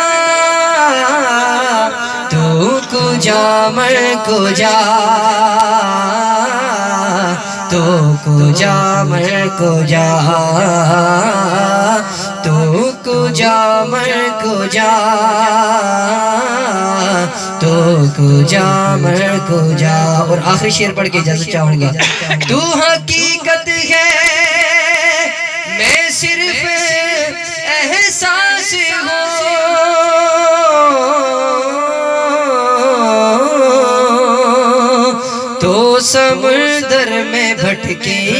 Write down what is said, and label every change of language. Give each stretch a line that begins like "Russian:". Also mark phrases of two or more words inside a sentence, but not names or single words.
Urdu: تو کجا میں کجا، تو کجا میں کجا، تو کجا میں کجا، تو کجا میں کجا۔ اور آخری شعر پڑھ کے اجازت چاہوں گا۔ تو حقیقت ہے میں صرف احساس ہوں، تو سمندر میں بھٹکی